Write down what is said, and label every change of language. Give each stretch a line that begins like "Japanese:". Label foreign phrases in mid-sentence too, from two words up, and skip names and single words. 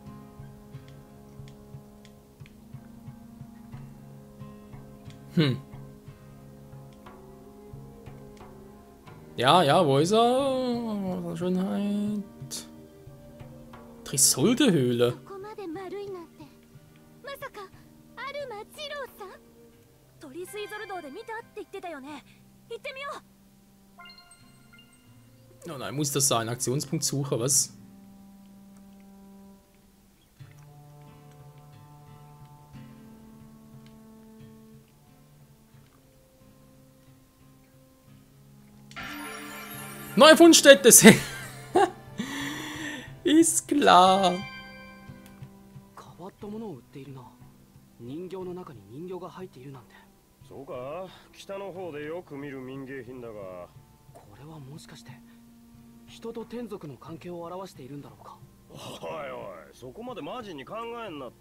German: Ja, ja, wo ist er? Schönheit. Trisolde-Höhle.
Japanese: ここまで丸いなんて。まさかアルマジローさん？トリスイゾル道で見たって言ってたよね。行ってみよう。
German: Oh nein, muss das sein? Aktionspunkt Suche, was? Neue Fundstätte sind. Ist klar.
Japanese: 変わったものを売っているな。人形の中に人形が入っているなんて。そうか、北の方でよく見る民芸品だが、これはもしかして人と天族の関係を表しているんだろうか。おいおい、そこまでマジに考えんなって。